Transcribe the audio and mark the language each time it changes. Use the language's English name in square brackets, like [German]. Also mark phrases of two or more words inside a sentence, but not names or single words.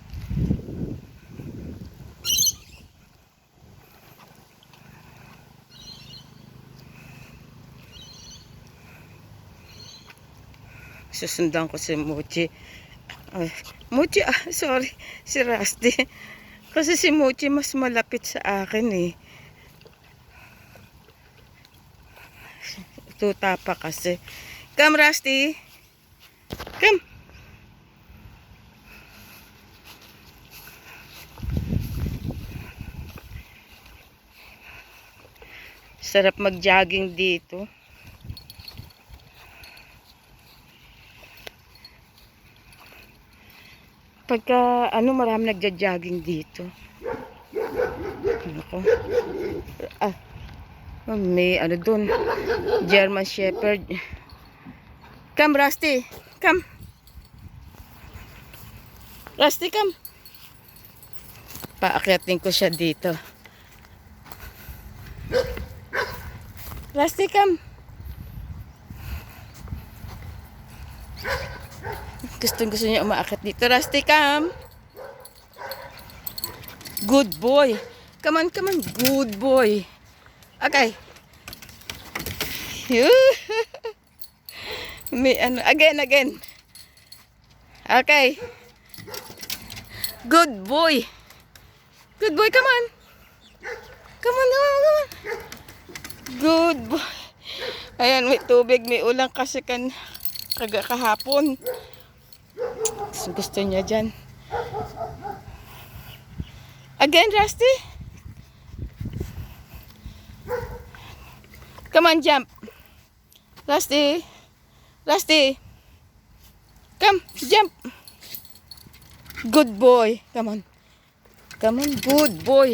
[Filipino] Susundan ko si Muchi. Ay, Muchi, sorry. Si Rusty. Kasi si Muchi mas malapit sa akin eh. Tuta pa kasi. [English] Come, Rusty. Come. [Filipino] Sarap mag-jogging dito. Pagka marami nagja-jogging dito. Ako. May doon. [English] German Shepherd. Come, Rusty. Come. Rusty, come. [Filipino] Paakyatin ko siya dito. [English] Rusty, come. [Filipino] Gusto niya umaakyat dito. [English] Rusty, come. Good boy. Come on, come on. Good boy. Okay. May again. Okay. Good boy. Good boy, come on. Come on. Good boy. [Filipino] Ayan, may tubig, may ulang kasi kahapon. Gusto niya dyan. [English] Again, Rusty. Come on, jump. Rusty. Come, jump. Good boy. Come on, good boy.